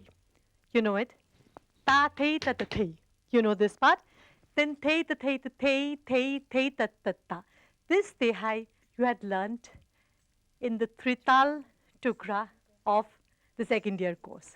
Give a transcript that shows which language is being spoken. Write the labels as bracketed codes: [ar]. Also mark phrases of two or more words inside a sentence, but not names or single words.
[en] You know it. Ta, thei, ta, ta, thei. You know this part. Then thei, ta, thei, ta, thei, thei, thei, ta, ta, ta. This Tihai you had learnt in the Trital Tukra of the second year course.